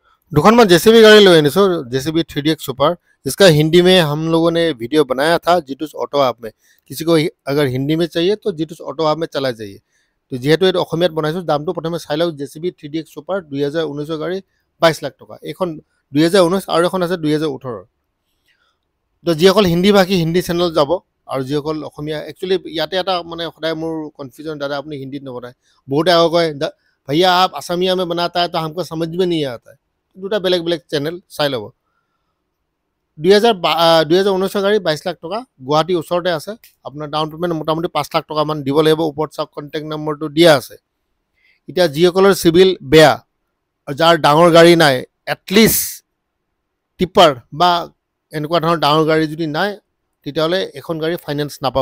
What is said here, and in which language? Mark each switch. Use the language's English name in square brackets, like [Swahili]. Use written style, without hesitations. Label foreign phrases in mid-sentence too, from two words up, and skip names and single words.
[Hindi] दुकान जेसीबी गाड़ी लो सो जेसीबी 3DX सुपर। इसका हिंदी में हम लोगों ने वीडियो बनाया था जीटूस ऑटो ऐप में। किसी को अगर हिंदी में चाहिए तो जीटूस ऑटो ऐप में चला जाइए। [Assamese] तो जीतु ये অসমীয়াত বনাইছো দামটো প্ৰথমে চাই লওক জেচিবি 3DX সুপাৰ 2019 গাড়ী 22 লাখ টকা। এখন 2019 আৰু এখন আছে 2018। তো যিসকল হিন্দী ভাষী হিন্দী চেনেল যাব আৰু যিসকল অসমীয়া একচুৱেলি ইয়াতে এটা মানে সদায় মোৰ কনফিউজন দাদা আপুনি হিন্দীত নবনায়। বহুতে আকৌ কয় [Hindi] भैया आप असमिया में बनाता है तो हमको समझ में नहीं आता है। [Assamese] দুটা বেলেগ বেলেগ চেনেল চাই ল'ব। 2019 গাড়ী 22 লাখ টকা গুৱাহাটী ওচৰতে আছে। আপোনাৰ [English] down payment [Assamese] মোটামুটি 5 লাখ টকামান দিব লাগিব। ওপৰত চাওক [English] contact number [Assamese] দিয়া আছে। এতিয়া যিসকলৰ চিভিল বেয়া যাৰ ডাঙৰ গাড়ী নাই এটলিষ্ট টিপাৰ বা এনেকুৱা ধৰণৰ ডাঙৰ গাড়ী যদি নাই তেতিয়াহ'লে এখন গাড়ী ফাইনেন্স নাপাব।